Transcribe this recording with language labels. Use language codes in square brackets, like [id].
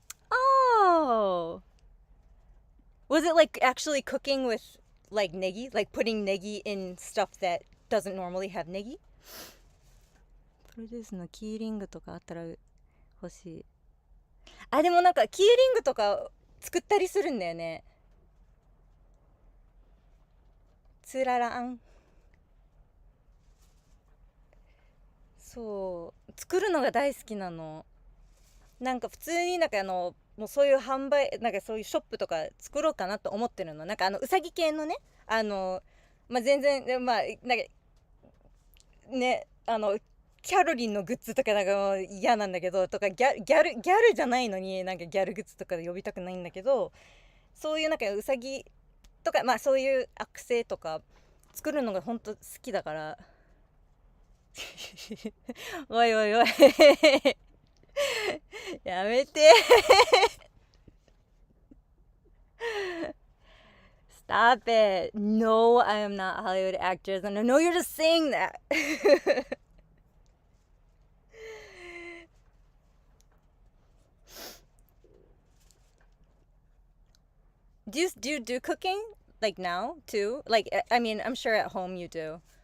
[en] Oh, was it like actually cooking with like negi, like putting negi in stuff that doesn't normally have negi? [ja] プロデュースのキーリングとかあったら欲しい。でもなんかキーリングとか作ったりするんだよね。つららん。そう作るのが大好きなの。なんか普通になんかもうそういう販売、なんかそういうショップとか作ろうかなと思ってるの。なんかうさぎ系のね、全然なんかね、キャロリンのグッズとかなんかもう嫌なんだけど、とかギャルじゃないのになんかギャルグッズとかで呼びたくないんだけど、そういうなんかうさぎとかそういうアクセとか作るのがほんと好きだからおいおいおいやめて [en] Stop it. No, I am not a Hollywood actress. And I know you're just saying that. Do you do cooking like now too? Like, I mean, I'm sure at home you do.